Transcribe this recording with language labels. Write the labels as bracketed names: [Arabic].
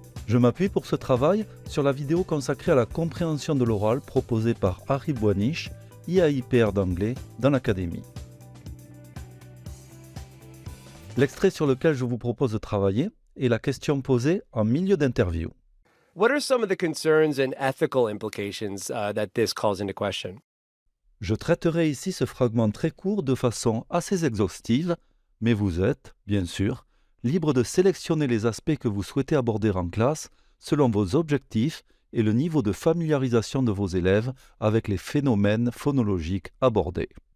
[French] Je m'appuie pour ce travail sur la vidéo consacrée à la compréhension de l'oral proposée par Harry Boiniche, IAIPR d'anglais dans l'Académie. L'extrait sur lequel je vous propose de travailler est la question posée en milieu d'interview. [English] What are some of the concerns and ethical implications that this calls into question? [French] Je traiterai ici ce fragment très court de façon assez exhaustive, mais vous êtes, bien sûr, libre de sélectionner les aspects que vous souhaitez aborder en classe selon vos objectifs et le niveau de familiarisation de vos élèves avec les phénomènes phonologiques abordés.